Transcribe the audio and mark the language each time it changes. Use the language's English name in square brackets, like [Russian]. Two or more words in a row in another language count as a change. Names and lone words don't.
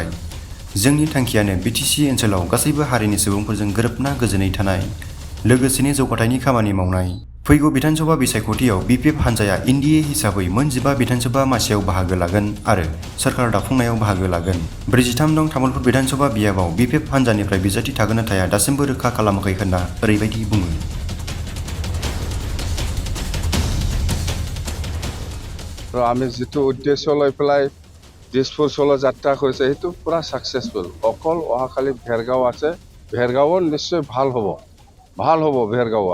[Bodo] जोंनि थांखियानो बिटिसि ओनसोलाव गासैबो हारिनि सुबुंफोरजों गोरोबना गोजोनै थानाय, लोगोसेनो जौगाथायनि खामानि मावनाय। फैगौ बिधानसभा बिसायख'थियाव बिपिएफ हान्जाया इन्डिए हिसाबै मोनजिबा बिधानसभा मासियाव बाहागो लागोन आरो सोरखार दाफुंनायाव बाहागो लागोन। 43 नं तामुलपुर बिधानसभा बियाबाव बिपिएफ हान्जानिफ्राय बिजाथि थागोन ना थाया दासिमबो रोखा खालामाखै होनना ओरैबायदि बुङो। [Assamese] আমি যিটো উদ্দেশ্য লৈ পেলাই দিছপুৰ सल' যাত্ৰা কৰিছে সেইটো পুৰা ছাকচেছফুল। অকল অহাকালি ভেৰগাঁও আছে, ভেৰগাঁৱত নিশ্চয় ভাল হ'ব ভেৰগাঁও।